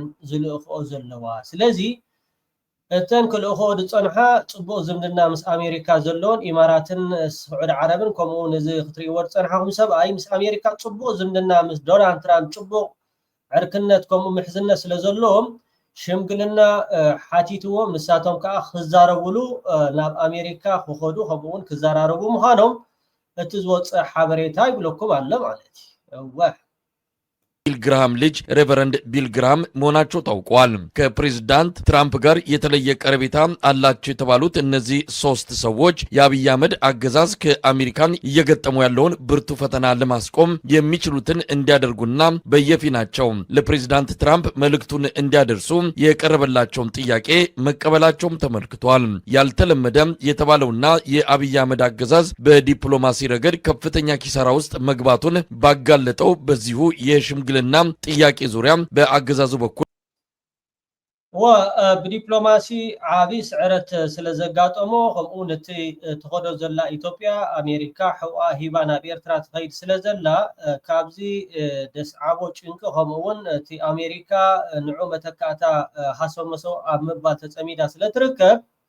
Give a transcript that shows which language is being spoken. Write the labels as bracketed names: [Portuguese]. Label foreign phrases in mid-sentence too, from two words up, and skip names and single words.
[Tigrinya] ዝልእኽኦ ዘለዋ ስለዚ እተን ክልእኽዎ ዝፀንሓ ፅቡቕ ዝምድና ምስ ኣሜሪካ ዘለዎን ኢማራትን ስዑድ ዓረብን ከምኡውን እዚ ክትሪእዎ ዝፀንሓኹም ሰብኣይ ምስ ኣሜሪካ ፅቡቕ ዝምድና ምስ ዶናልድ ትራምፕ ፅቡቕ ዕርክነት ከምኡ ምሕዝነት ስለ ዘለዎም ሽምግልና ሓቲትዎም ንሳቶም ከዓ ክዛረብሉ ናብ ኣሜሪካ ክኸዱ ከምኡውን ክዘራረቡ ምዃኖም እቲ ዝወፅእ ሓበሬታ ይብለኩም ኣሎ ማለት እዩ። [Amharic] ቢል ግርሃም ልጅ ሬቨረንድ ቢል ግርሃም መሆናቸው ታውቋል። ከፕሬዝዳንት ትራምፕ ጋር የተለየ ቀረቤታ አላቸው የተባሉት እነዚህ ሶስት ሰዎች የአብይ አህመድ አገዛዝ ከአሜሪካን እየገጠሙ ያለውን ብርቱ ፈተና ለማስቆም የሚችሉትን እንዲያደርጉና በየፊናቸው ለፕሬዝዳንት ትራምፕ መልእክቱን እንዲያደርሱ የቀረበላቸውን ጥያቄ መቀበላቸውም ተመልክቷል። ያልተለመደ የተባለውና የአብይ አህመድ አገዛዝ በዲፕሎማሲ ረገድ ከፍተኛ ኪሳራ ውስጥ መግባቱን ባጋለጠው በዚሁ የሽምግልና ጥያቄ ዙሪያ በአገዛዙ በኩል [Tigrinya] ብዲፕሎማሲ ዓብይ ስዕረት ስለዘጋጠሞ ከምኡ ነቲ ተኸዶ ዘላ ኢትዮጵያ አሜሪካ ሕዋ ሂባ ናብ ኤርትራ ትኸይድ ስለዘላ ካብዚ ደስዓቦ ጭንቂ ከምኡውን እቲ አሜሪካ ንዑ መተካእታ ሃሰመሶ ኣብ ምባል ተፀሚዳ ስለትርከብ